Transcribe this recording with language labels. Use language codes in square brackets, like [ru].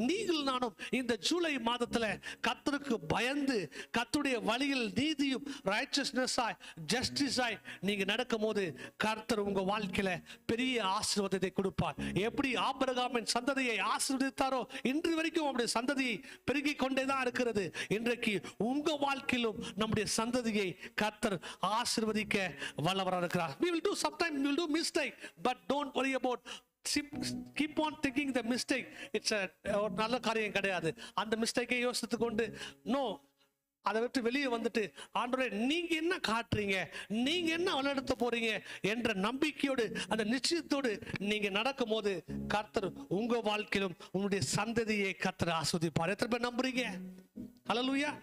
[ta] நீங்கள் நானும் இந்த ஜூலை மாதத்துல கர்த்தருக்கு பயந்து கர்த்தருடைய வழியில் நீதியும் righteousness ஆய் justice ஆய் நீங்க நடக்கும் போது கர்த்தர் உங்க வாழ்க்கையில பெரிய ஆசீர்வாதத்தை கொடுப்பார். எப்படி ஆபிரகாமின் சந்ததியை ஆசீர்வதித்தாரோ இன்று வரைக்கும் அவருடைய சந்ததி பெருகிக் கொண்டேதான் இருக்கிறது. இன்றைக்கு உங்க வாழ்க்கையிலும் நம்முடைய சந்ததியை கர்த்தர் ஆசீர்வதிக்க வல்லவராக இருக்கிறார். [en] We will do sometimes, we will do mistake, but don't worry about, keep on thinking the mistake. It's a [ta] நல்ல காரியம் கிடையாது. அந்த மிஸ்டேக்கை யோசித்து கொண்டு நோ, அதை விட்டு வெளியே வந்துட்டு ஆண்டவரே நீங்க என்ன காட்டுறீங்க, நீங்க என்ன வழிநடத்த போறீங்க என்ற நம்பிக்கையோடு அந்த நிச்சயத்தோடு நீங்க நடக்கும் போது கர்த்தர் உங்க வாழ்க்கையிலும் உங்களுடைய சந்ததியை கர்த்தர் ஆஸ்வதிப்பார். எத்தனை பேர் நம்புறீங்க? ஹல்லேலூயா.